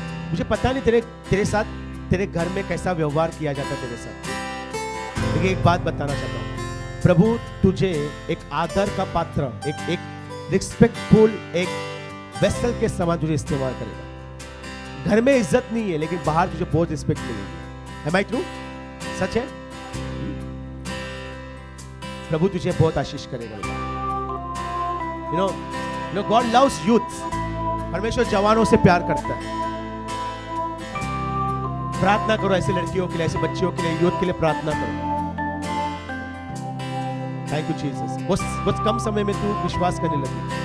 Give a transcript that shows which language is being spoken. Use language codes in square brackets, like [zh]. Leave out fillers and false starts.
[hi] मुझे पता नहीं तेरे साथ, तेरे घर में कैसा व्यवहार किया जाता है तेरे साथ, लेकिन एक बात बताना चाहता हूँ, प्रभु तुझे एक आदर का पात्र, एक रिस्पेक्टफुल, एक वेसल के समान तुझे इस्तेमाल करेगा। घर में इज्जत नहीं है, लेकिन बाहर तुझे बहुत रिस्पेक्ट मिलेगी। [en] Am I true? [hi] सच है? प्रभु तुझे बहुत आशीष करेगा। [en] You know, God loves youth. [hi] परमेश्वर जवानों से प्यार करता है। प्रार्थना करो ऐसी लड़कियों के लिए, ऐसे बच्चियों के लिए, यूथ के लिए प्रार्थना करो। [en] Thank you Jesus. [hi] बहुत कम समय में तू विश्वास करने लगी।